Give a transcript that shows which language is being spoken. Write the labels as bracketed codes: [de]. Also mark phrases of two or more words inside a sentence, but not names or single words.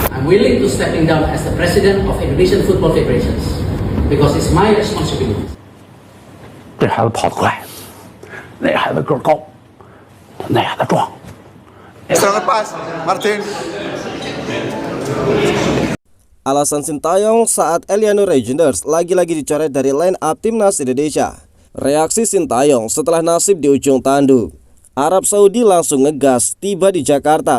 [en] willing to stepping down as the president of Indonesian Football Federations because it's my responsibility. [zh] 这孩子跑得快，那孩子个儿高，那孩子壮。 [id] Serangan pas, Martin. Alasan Sintayong saat Eliano Reijnders lagi-lagi dicoret dari line up timnas Indonesia. Reaksi Sintayong setelah nasib di ujung tanduk. Arab Saudi langsung ngegas tiba di Jakarta.